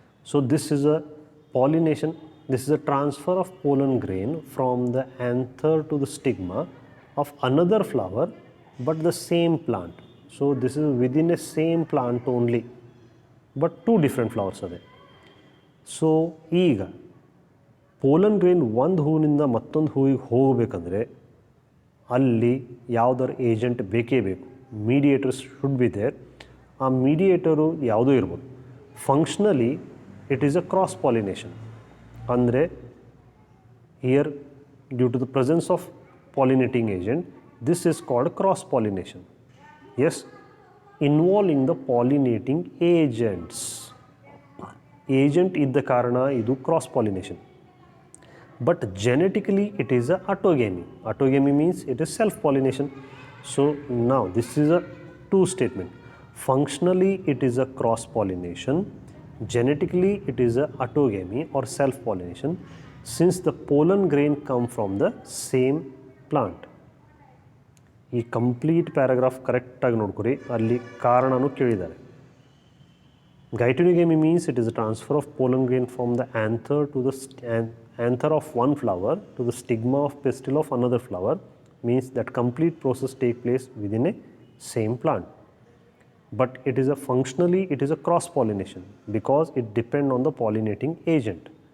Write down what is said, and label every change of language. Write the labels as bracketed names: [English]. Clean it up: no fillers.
[English] So this is a pollination, this is a transfer of pollen grain from the anther to the stigma of another flower but the same plant. So this is within a same plant only but two different flowers are there. [Kannada] So ಈಗ pollen grain ಒಂದು ಹೂವಿನಿಂದ ಮತ್ತೊಂದು ಹೂವಿಗೆ ಹೋಗಬೇಕಂದ್ರೆ ಅಲ್ಲಿ ಯಾವುದರ agent ಬೇಕೇ ಬೇಕು. [English] Mediators should be there. [Kannada] ಆ ಮೀಡಿಯೇಟರು ಯಾವುದೂ ಇರ್ಬೋದು. [English] Functionally it is a cross pollination. ಅಂದರೆ here due to the presence of pollinating agent, this is called cross pollination. Yes, involving the pollinating agents. [Kannada] Agent ಇದ್ದ ಕಾರಣ ಇದು cross pollination. [English] But genetically it is a autogamy. Autogamy means it is self-pollination. So now this is a two statement. Functionally it is a cross-pollination. Genetically it is a autogamy or self-pollination since the pollen grain come from the same plant. [Kannada] ಈ complete paragraph ಕರೆಕ್ಟಾಗಿ ನೋಡ್ಕೊರಿ, ಅಲ್ಲಿ ಕಾರಣನೂ ಕೇಳಿದ್ದಾರೆ. [English] Geitonogamy means it is a transfer of pollen grain from the anther to the anther of one flower to the stigma of pistil of another flower, means that complete process take place within a same plant. But it is a functionally it is a cross pollination because it depends on the pollinating agent.